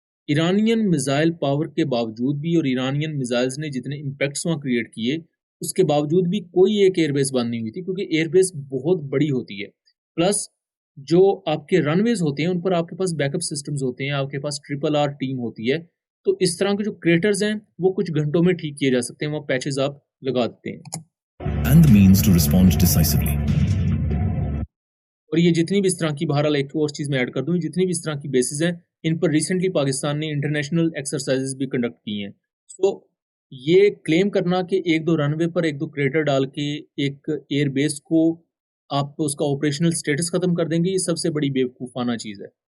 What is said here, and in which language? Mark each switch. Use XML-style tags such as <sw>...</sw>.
<hi>Iranian missile power के बावजूद भी, और ईरानियन मिसाइल्स ने जितने इम्पैक्ट्स वहाँ क्रिएट किए, उसके बावजूद भी कोई एक एयरबेस बंद नहीं हुई थी, क्योंकि एयरबेस बहुत बड़ी होती है। प्लस जो आपके रनवेज होते हैं उन पर आपके पास बैकअप सिस्टम्स होते हैं, आपके पास RRR टीम होती है। तो इस तरह के जो क्रेटर्स हैं वो कुछ घंटों में ठीक किए जा सकते हैं, वो पैचेस आप लगा देते हैं।</hi> <en>And the means to respond decisively.</en> <hi>और ये जितनी भी इस तरह की, बहरहाल एक और चीज़ मैं ऐड कर दूँ, जितनी भी इस तरह की बेसिस हैं इन पर रिसेंटली पाकिस्तान ने इंटरनेशनल एक्सरसाइजेस भी कंडक्ट की हैं। सो ये क्लेम करना कि 1-2 रनवे पर 1-2 क्रेटर डाल के एक एयरबेस को आप उसका ऑपरेशनल स्टेटस खत्म कर देंगे, ये सबसे बड़ी बेवकूफ़ाना चीज़ है।</hi>